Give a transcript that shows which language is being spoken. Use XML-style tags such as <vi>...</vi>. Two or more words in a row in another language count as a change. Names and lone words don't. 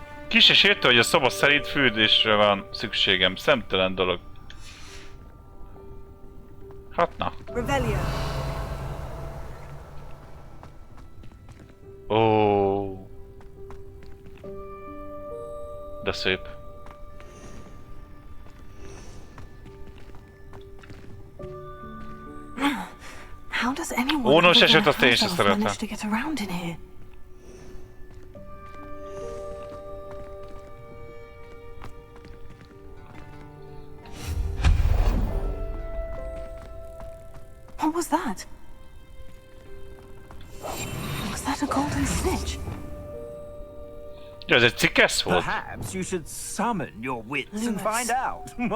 <hu>Ki se sértő, hogy a szoba szerint fürdésre van szükségem. Szemtelen dolog. Hát na. Revelio. Ó. De szép.</hu> <en>How does anyone</en> <hu>Gonosz eset,</hu> <en>other</en> <hu>azt</hu> <en>than</en> <hu>én sem</hu> <en>herself</en> <hu>szeretem.</hu> <en>manage to get around in here? What was that? Was that a golden snitch?</en> <hu>Ja, ez egy cikesz volt.</hu> <en>Perhaps you should summon your wits and Lumos. find out.</en>